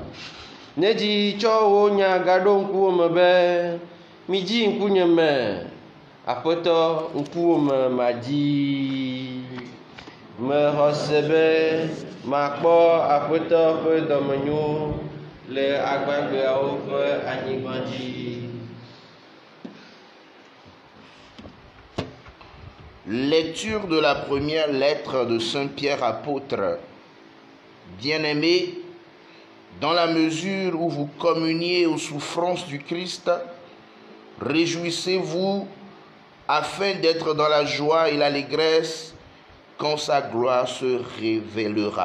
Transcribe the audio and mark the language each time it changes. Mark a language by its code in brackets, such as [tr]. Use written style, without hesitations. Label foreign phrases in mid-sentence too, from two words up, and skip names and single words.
[ee] Nedzi tsɔ wo nya gaɖo ŋkuwòme be midzi ŋkunye me. Aƒetɔ, ŋkuwòme madzi. Mexɔ se be makpɔ Aƒetɔ ƒe dɔmenyo le agbagbeawo ƒe anyigba dzi. [fr] Lecture de la première lettre de Saint Pierre apôtre. Bien-aimés, dans la mesure où vous communiez aux souffrances du Christ, réjouissez-vous afin d'être dans la joie et l'allégresse quand sa gloire se révélera.